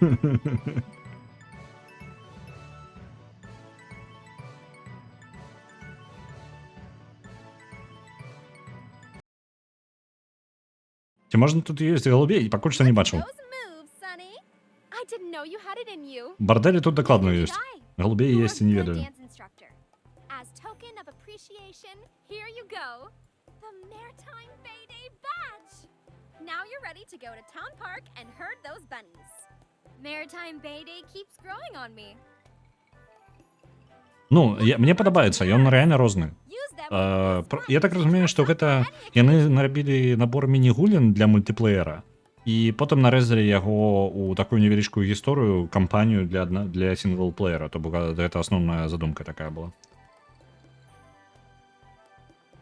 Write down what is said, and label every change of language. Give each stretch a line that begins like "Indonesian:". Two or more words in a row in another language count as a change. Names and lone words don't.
Belarusian: Ці можна тут ёсць галубей? Пакуль што не бачыў. Бардэлі тут дакладна ёсць. Галубей есці не ведаю.
English: Now you're ready to go to Town Park and herd those bunnies. Maritime Bay Day keeps growing on me.
Belarusian: Ну, мне падабаецца, ён рэальна розны. Я так разумею, што гэта яны нарабілі набор міні-гулін для мультиплеера і потым нарэзалі яго ў такую невялічкую гісторыю, кампанію для сінглплеера, то бок гэта асноўная задумка такая была.